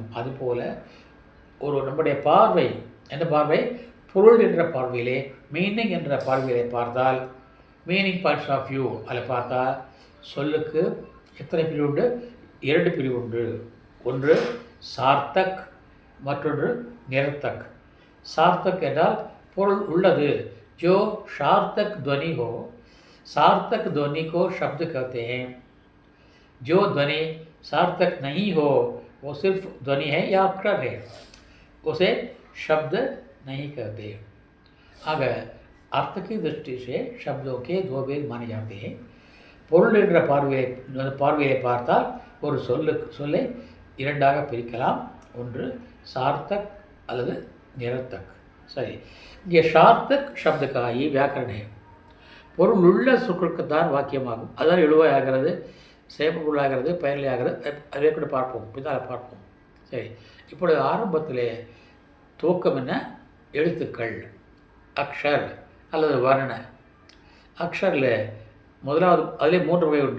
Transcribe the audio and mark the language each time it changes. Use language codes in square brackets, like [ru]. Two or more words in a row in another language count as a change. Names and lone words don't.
[ta] அதுபோல் நம்முடைய பார்வை எந்த பார்வை, பொருள் என்ற பார்வையிலே, மீனிங் என்ற பார்வையிலே பார்த்தால், [en] meaning points of view [ta] அதில் பார்த்தால் சொல்லுக்கு எத்தனை பிரிவு உண்டு, 2 பிரிவு உண்டு. ஒன்று சார்த்தக், மற்றொன்று நிரர்த்தக். சார்த்தக் என்றால் பொருள் உள்ளது, [hi] जो सार्थक ध्वनि हो, सार्थक ध्वनि को शब्द कहते हैं. जो ध्वनि सार्थक नहीं हो वो सिर्फ ध्वनि है या अक्षर है, उसे शब्द नहीं कहते. आग अर्थ की दृष्टि से शब्दों के 2 भेद माने जाते हैं. [ta] பொருள் என்ற பார்வையை பார்த்தால் ஒரு சொல்லை 2ஆக பிரிக்கலாம். ஒன்று சார்த்தக் அல்லது நிரர்த்தக். சரி, இங்கே சார்த்தக் [hi] शब्द का ही व्याकरण है. [ta] பொருள் உள்ள சொற்களுக்கு தான் வாக்கியமாகும். அதான் எழுவாயாகிறது, செயற்பொருளாகிறது, பயனிலையாகிறது. அதே கூட பார்ப்போம், பின்னால் பார்ப்போம். சரி, இப்பொழுது ஆரம்பத்தில் துவக்கம் என்ன, எழுத்துக்கள், அக்ஷர் அல்லது வர்ண. அக்ஷரில் முதலாவது அதிலே 3 வகை உண்டு.